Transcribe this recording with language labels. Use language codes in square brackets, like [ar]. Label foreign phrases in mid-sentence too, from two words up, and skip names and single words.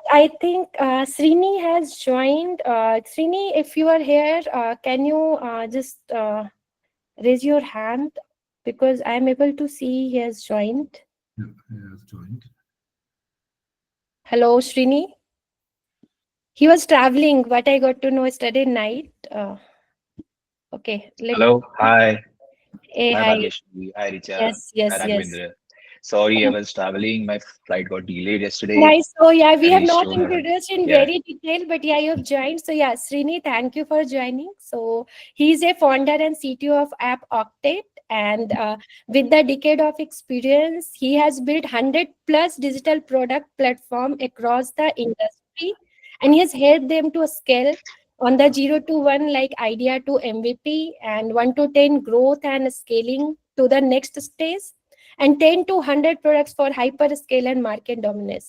[en] I think Srini has joined. Srini, if you are here, can you just raise your hand, because I am able to see he has joined. Yeah, he has joined. Hello, Srini. He was traveling, but I got to know yesterday night. Okay. Hello, hi. Hey, Hi, hi. Bhagyashri. Hi, Richa. Yes, Hi, yes, yes. Raghavendra. Sorry, I was traveling. My flight got delayed yesterday. Nice. So yeah, we I have reached not home around. introduced in Yeah, very detail, but yeah, you have joined. So yeah, Srini, thank you for joining. So he's a founder and CTO of App Octet, and with the decade of experience, he has built 100+ digital product platform across the industry, and he has helped them to scale on the 0 to 1, like idea to MVP, and 1 to 10 growth and scaling to the next stage, and 10 to 100 products for hyperscale and market dominance.